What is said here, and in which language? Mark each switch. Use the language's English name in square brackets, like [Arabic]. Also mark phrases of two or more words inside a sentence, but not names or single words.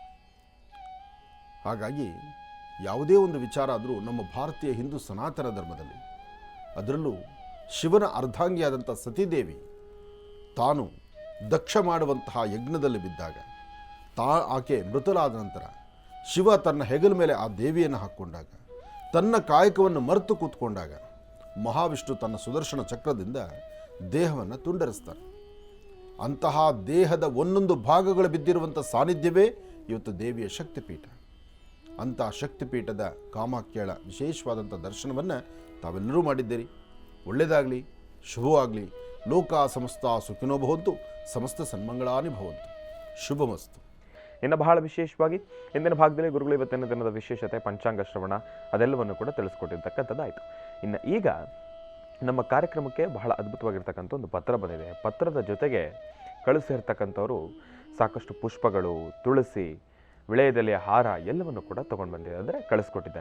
[Kannada] ಹಾಗಾಗಿ ಯಾವುದೇ ಒಂದು ವಿಚಾರ ಆದರೂ ನಮ್ಮ ಭಾರತೀಯ ಹಿಂದೂ ಸನಾತನ ಧರ್ಮದಲ್ಲಿ, ಅದರಲ್ಲೂ ಶಿವನ ಅರ್ಧಾಂಗಿಯಾದಂಥ ಸತೀದೇವಿ ತಾನು ದಕ್ಷ ಮಾಡುವಂತಹ ಯಜ್ಞದಲ್ಲಿ ಬಿದ್ದಾಗ, ಆಕೆ ಮೃತಳಾದ ನಂತರ ಶಿವ ತನ್ನ ಹೆಗಲ ಮೇಲೆ ಆ ದೇವಿಯನ್ನು ಹಾಕ್ಕೊಂಡಾಗ, ತನ್ನ ಕಾಯಕವನ್ನು ಮರೆತು ಕೂತ್ಕೊಂಡಾಗ ಮಹಾವಿಷ್ಣು ತನ್ನ ಸುದರ್ಶನ ಚಕ್ರದಿಂದ ದೇಹವನ್ನು ತುಂಡರಿಸ್ತಾನೆ. ಅಂತಹ ದೇಹದ ಒಂದೊಂದು ಭಾಗಗಳು ಬಿದ್ದಿರುವಂಥ ಸಾನ್ನಿಧ್ಯವೇ ಇವತ್ತು ದೇವಿಯ ಶಕ್ತಿಪೀಠ. ಅಂತಹ ಶಕ್ತಿಪೀಠದ ಕಾಮಾಖ್ಯಳ ವಿಶೇಷವಾದಂಥ ದರ್ಶನವನ್ನು ತಾವೆಲ್ಲರೂ ಮಾಡಿದ್ದೀರಿ. ಒಳ್ಳೆಯದಾಗಲಿ, ಶುಭವಾಗಲಿ. [Sanskrit] ಲೋಕ ಸಮಸ್ತ ಸುಖಿನೋ ಭವಂತು, ಸಮಸ್ತ ಸನ್ಮಂಗಳಾನಿ ಭವಂತು. [Kannada] ಶುಭಮಸ್ತು. ಇನ್ನು ಬಹಳ ವಿಶೇಷವಾಗಿ ಇಂದಿನ ಭಾಗದಲ್ಲಿ ಗುರುಗಳು ಇವತ್ತಿನ ದಿನದ ವಿಶೇಷತೆ, ಪಂಚಾಂಗ ಶ್ರವಣ ಅದೆಲ್ಲವನ್ನು ಕೂಡ ತಿಳಿಸ್ಕೊಟ್ಟಿರ್ತಕ್ಕಂಥದ್ದಾಯಿತು. ಇನ್ನು ಈಗ ನಮ್ಮ ಕಾರ್ಯಕ್ರಮಕ್ಕೆ ಬಹಳ ಅದ್ಭುತವಾಗಿರ್ತಕ್ಕಂಥ ಒಂದು ಪತ್ರ ಬಂದಿದೆ. ಪತ್ರದ ಜೊತೆಗೆ ಕಳಿಸಿರ್ತಕ್ಕಂಥವ್ರು ಸಾಕಷ್ಟು ಪುಷ್ಪಗಳು, ತುಳಸಿ, ವಿಳೆಯದೆಲೆಯ ಹಾರ ಎಲ್ಲವನ್ನು ಕೂಡ ತೊಗೊಂಡು ಬಂದಿದ್ದಾರೆ, ಅಂದರೆ ಕಳಿಸ್ಕೊಟ್ಟಿದ್ದಾರೆ.